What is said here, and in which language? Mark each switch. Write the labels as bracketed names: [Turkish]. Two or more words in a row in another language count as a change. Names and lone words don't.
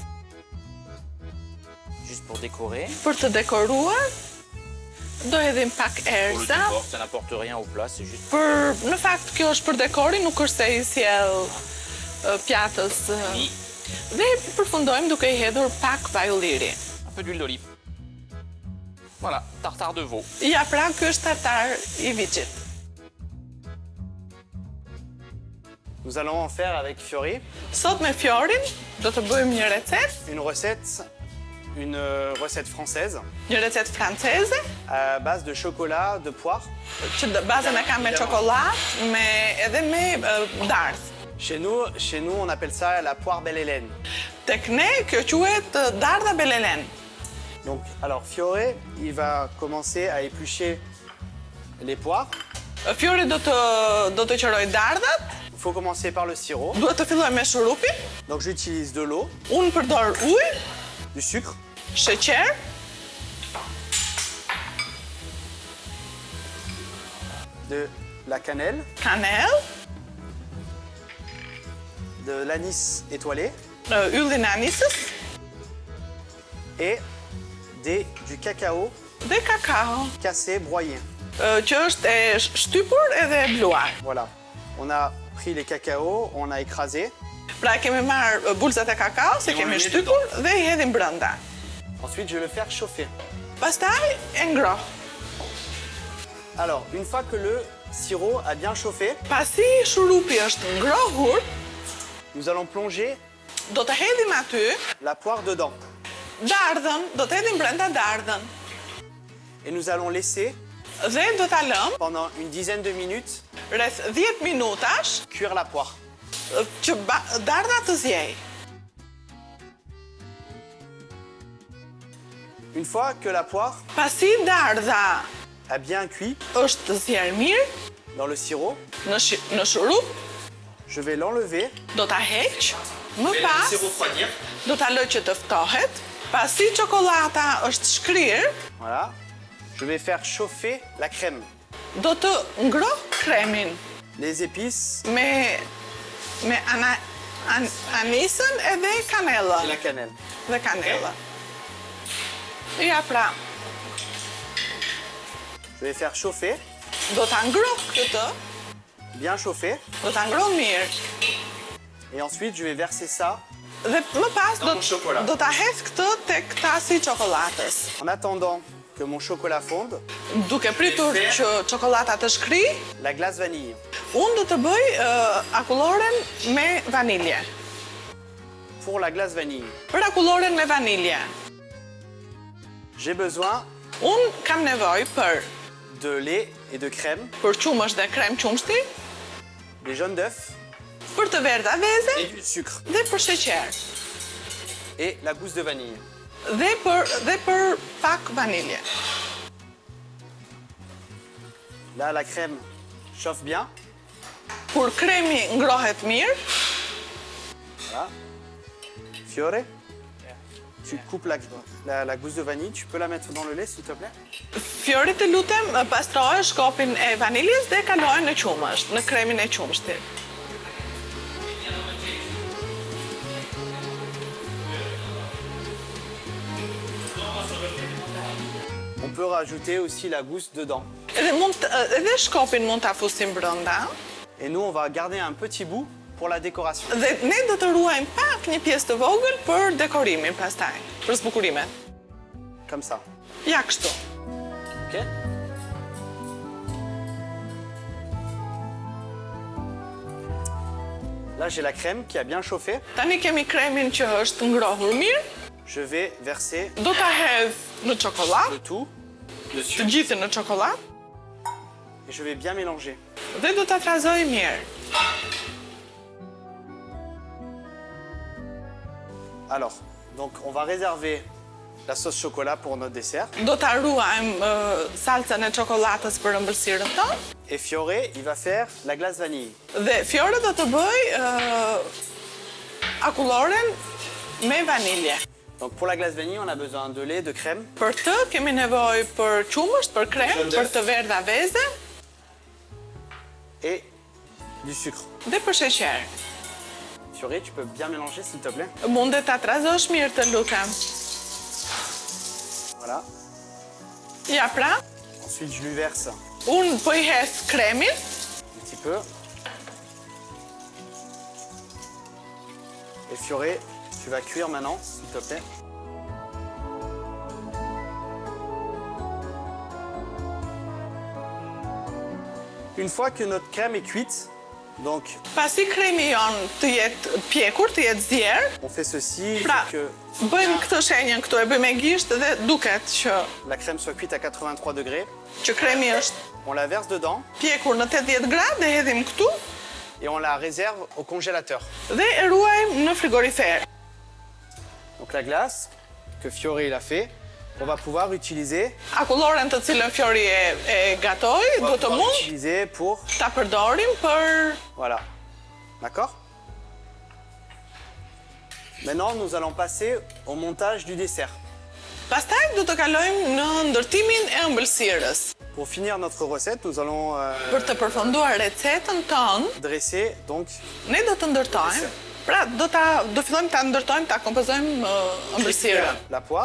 [French] Juste pour décorer. [Albanian] për të dekoruar. Do hedhim pak [French] Pour le [Albanian] erza. [French] décor, ça n'apporte rien au plat, c'est juste [Albanian] Në fakt, kjo është për dekori, nuk është se i sjell pjatës. [French] mis. [Albanian] Dhe përfundojmë duke i hedhur pak vaj ulliri. [French] Un peu d'huile d'olive. Voilà, tartare de veau. [Albanian] Ja, pra, ky është tartar i viçit. [French] Nous allons en faire avec Fiori [Albanian] Sot me Fiorin do të bëjmë një [French] recette française [Albanian] recette franceze, [French] à base de chocolat, de poire. [Albanian] që bazën e ka me çokoladë, edhe me dardhë. [French] Chez nous, on appelle ça la poire belle Hélène. [Albanian] Tek ne, kjo quhet dardha belelen. [French] Donc, alors Fiore, il va commencer à éplucher les poires. [Albanian] Fiori do të qëroj dardhat, [French] Il faut commencer par le sirop. [Albanian] duhet të filloj me shurupin, [French] Donc, j'utilise de l'eau, [Albanian] unë përdor ujë, [French] du sucre, [Albanian] sheqer, [French] de la cannelle, [Albanian] kanell, [French] de l'anis étoilé [Albanian] yllin e anisës [French] et du cacao [Albanian] dhe kakao, [French] cassé, broyé. [Albanian] që është e shtypur edhe e bluar. [French] Voilà. On a pris les cacaos, on a écrasé. [Albanian] Pra kemi marrë bulzat e kakao, se kemi shtypur dhe i hedhim brenda. [French] Ensuite, je vais le faire chauffer. [Albanian] Pastaj e ngroh. [French] Alors, une fois que le sirop a bien chauffé, [Albanian] Pasi shurupi është ngrohur, [French] nous allons plonger [Albanian] do të hedhim aty [French] la poire dedans. [Albanian] dardhën, do të hedhim brenda dardhën. [French] Et nous allons laisser, [Albanian] Dhe do ta lëm [French] pendant une dizaine de minutes, [Albanian] rreth 10 minutash [French] cuire la poire. [Albanian] që dardha të zjej. [French] Une fois que la poire [Albanian] Pasi dardha [French] a bien cuit [Albanian] është të zjerë mirë [French] dans le sirop, [Albanian] në shurup, [French] je vais l'enlever. [Albanian] do ta heq, më pas [French] refroidir. [Albanian] do ta lë që të ftohet. Pasi çokolata është shkrirë, [French] Voilà. Je vais faire chauffer la crème. [Albanian] do të ngroh kremin [French] Les épices [Albanian] me anisën edhe [French] et [Albanian] kanellën. [French] la cannelle. [Albanian] Dhe kanellën. Ja pra, [French] Je vais faire chauffer, [Albanian] do ta ngroh këtë, [French] bien chauffer. [Albanian] do ta ngroh mirë. [French] Et ensuite, je vais verser ça. [Albanian] Dhe më pas [French] Dans mon chocolat. [Albanian] do ta hedh këtë tek tasi i çokoladës. [French] En attendant que mon chocolat fonde, [Albanian] Duke pritur që çokolata të shkri, [French] la glace vanille. [Albanian] unë do të bëj akulloren me vanilje. [French] Pour la glace vanille, [Albanian] Për akulloren me vanilje, [French] j'ai besoin [Albanian] unë kam nevojë [French] de lait et de crème, [Albanian] për qumësht dhe krem qumshti, [French] des jaunes d'œufs [Albanian] për të verdha veze [French] et du sucre [Albanian] dhe për sheqer. [French] et la gousse de vanille. [Albanian] Dhe për pak vanilje. [French] Là, la crème chauffe bien. [Albanian] Kur kremi ngrohet mirë, [French] Voilà. Fiore, tu coupes la gousse de vanille. Tu peux la mettre dans le lait, s'il te plaît? [Albanian] Fiori të lutem pastroje shkopin e vaniljes dhe kaloje në qumësht, në kremin e qumshtit. [French] On peut rajouter aussi la gousse dedans. [Albanian] Edhe shkopin mund ta fusim brenda. [French] Et nous, on va garder un petit bout pour la décoration. [Albanian] Dhe ne do të ruajmë pak një pjesë të vogël për dekorimin pastaj, për zbukurimin. [French] Comme ça. [Albanian] Ja kështu. Ok? [French] Là, j'ai la crème qui a bien chauffé. [Albanian] Tani kemi kremin që është ngrohur mirë, [French] Je vais verser [Albanian] do ta hedh në çokollatë, [French] le tout [Albanian] të [French] dessus [Albanian] gjithën në çokollatë [French] et je vais bien mélanger. [Albanian] dhe do ta trazoj mirë. [French] Alors, donc on va réserver la sauce chocolat pour notre dessert. [Albanian] Do ta ruajmë salcën e çokoladës për ëmbëlsirën tonë. [French] Et Fiore, il va faire la glace vanille. [Albanian] Dhe Fiore do të bëj akulloren me vanilje. [French] Donc pour la glace vanille, on a besoin de lait, de crème, [Albanian] Për të kemi nevojë për qumësht, për krem, për të verdha veze [French] et du sucre. [Albanian] dhe për sheqer. Fiore, [French] tu peux bien mélanger, s'il te plaît. [Albanian] Mundet ta trazosh mirë të lutem. [French] Voilà. [Albanian] Ja pra, [French] Ensuite, je lui verse [Albanian] unë po i hedh kremin, [French] un petit peu. Et Fiore, tu vas cuire maintenant, s'il te plaît. Une fois que notre crème est cuite, donc [Albanian] pasi kremi jon të jetë pjekur, të jetë zier, [French] on fait ceci, il [Albanian] pra [French] faut que [Albanian] bëjmë këtë shenjën këtu, e bëjmë me gisht dhe duket që [French] la crème soit cuite à 83 degrés. [Albanian] kremi është [French] On la verse dedans [Albanian] pjekur në 80 gradë dhe hedhim këtu [French] et on la réserve au congélateur. [Albanian] dhe e ruajmë në frigorifer. [French] Donc la glace que Fiore il a fait, on va pouvoir utiliser, [Albanian] Akulloren të cilën Fiori e gatoi, [French] on va [Albanian] do të [French] pouvoir [Albanian] mund [French] utiliser pour, [Albanian] ta përdorim për [French] voilà, d'accord? Maintenant, nous allons passer au montage du dessert. [Albanian] pastaj do të kalojmë në ndërtimin e ëmbëlsirës. [French] Pour finir notre recette, nous allons [Albanian] Për të përfunduar recetën tonë, [French] dresser donc [Albanian] ne do të ndërtojmë. Pra, do fillojmë ta ndërtojmë, ta kompozojmë ëmbëlsirën. [French] la poire.